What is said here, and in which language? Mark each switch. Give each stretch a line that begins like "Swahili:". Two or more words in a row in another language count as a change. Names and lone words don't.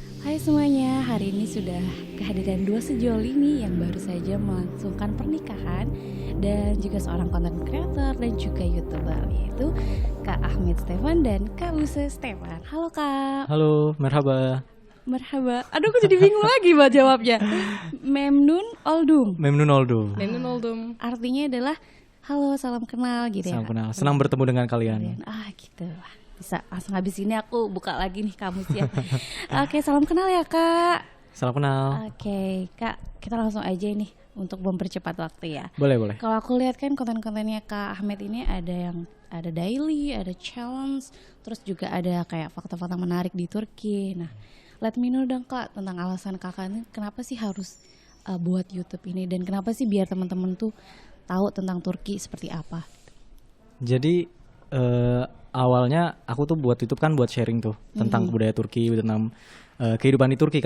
Indonesian: Hai semuanya, hari ini sudah kehadiran dua sejoli nih yang baru saja melangsungkan pernikahan dan juga seorang
English: content creator
Indonesian: dan juga YouTuber, yaitu Kak Ahmed Stefan dan Kak Buse Stefan. Halo Kak. Halo,
Turkish: merhaba. Merhaba.
Indonesian: Aduh, aku jadi bingung lagi buat jawabnya.
Turkish: Memnun Oldum. Memnun oldum. Memnun oldum.
Indonesian: Artinya adalah halo, salam kenal gitu ya. Salam kenal. Senang bertemu dengan kalian. Gitu. Bisa langsung habis ini aku buka lagi nih kamusnya. Oke, salam kenal ya Kak. Salam kenal. Oke, Kak, kita langsung aja nih untuk mempercepat waktu ya. Boleh. Kalau aku lihat kan konten-kontennya Kak Ahmed ini ada daily, ada challenge, terus juga ada kayak fakta-fakta menarik di Turki. Nah,
English: let me know
Indonesian: dong Kak tentang alasan Kakak ini kenapa sih harus buat YouTube ini dan kenapa sih biar teman-teman tuh tahu tentang Turki seperti apa. Jadi awalnya aku tuh buat YouTube kan buat sharing tuh tentang budaya Turki, tentang kehidupan di Turki.